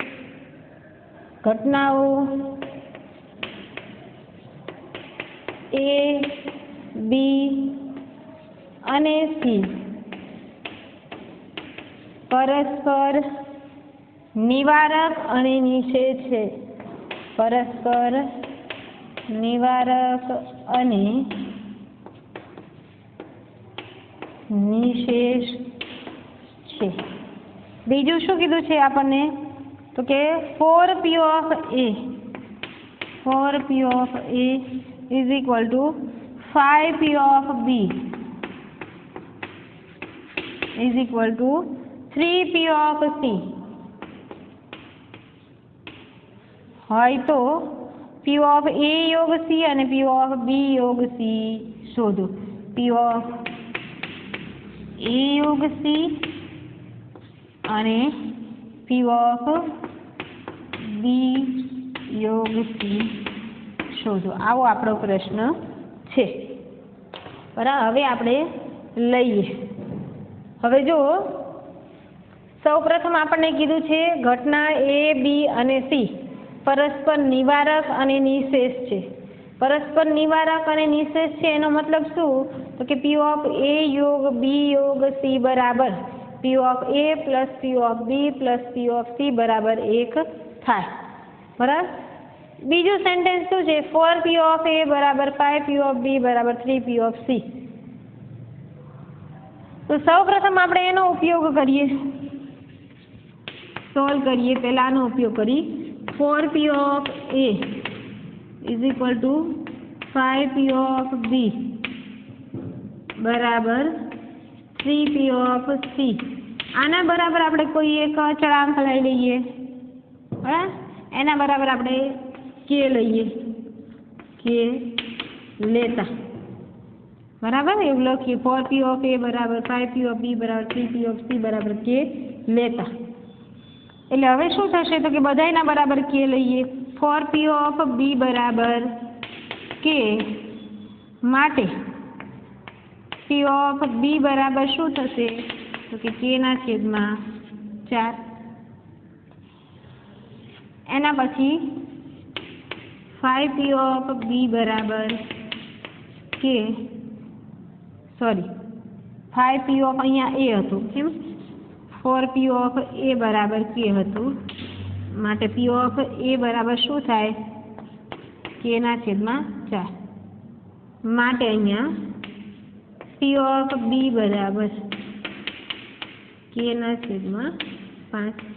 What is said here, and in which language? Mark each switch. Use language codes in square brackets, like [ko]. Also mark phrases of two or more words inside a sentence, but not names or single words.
[gu] ઘટનાઓ A, B અને C પરસ્પર નિવારક અને નિશેષ છે. પરસ્પર નિવારક અને નિશેષ છે. બીજું શું કીધું છે આપણને તો કે [en] 4P of A is equal to 5P of B is equal to 3P of C [gu] હોય તો P of A યોગ C અને P of B યોગ C શોધો. P of A યોગ C અને P of B યોગ C શોધો. આવો આપણો પ્રશ્ન છે. બરાબર. હવે આપણે લઈએ. હવે જો સૌપ્રથમ આપણને કીધું છે ઘટના A, B અને C પરસ્પર નિવારક અને નિશેષ છે. પરસ્પર નિવારક અને નિશેષ છે એનો મતલબ શું તો કે P of A યોગ B યોગ C બરાબર P of A પ્લસ P of B પ્લસ P of C બરાબર 1 થાય. બરાબર. બીજું સેન્ટેન્સ શું છે 4P of A બરાબર 5P of B બરાબર 3P of C. તો સૌપ્રથમ આપણે એનો ઉપયોગ કરીએ, સોલ્વ કરીએ. પહેલા આનો ઉપયોગ કરી [en] 4P of A is equal to 5P of B [gu] બરાબર 3P of C. આના બરાબર આપણે કોઈ એક અચળાંક લઈ લઈએ. બરાબર. એના બરાબર આપણે K લઈએ. K લેતા બરાબર એવું લખીએ 4P of A બરાબર 5P of B બરાબર 3P of C બરાબર K લેતા. એટલે હવે શું થશે તો કે બધાયના બરાબર K લઈએ. 4P of B બરાબર K માટે P of B બરાબર શું થશે તો કે K ના છેદમાં 4. એના પછી 5P of B બરાબર K 5P of અહીંયા A હતું કેમ 4P of A બરાબર K હતું માટે P of A બરાબર શું થાય K ના છેદમાં 4 માટે અહીંયા P of B બરાબર K ના છેદમાં 5.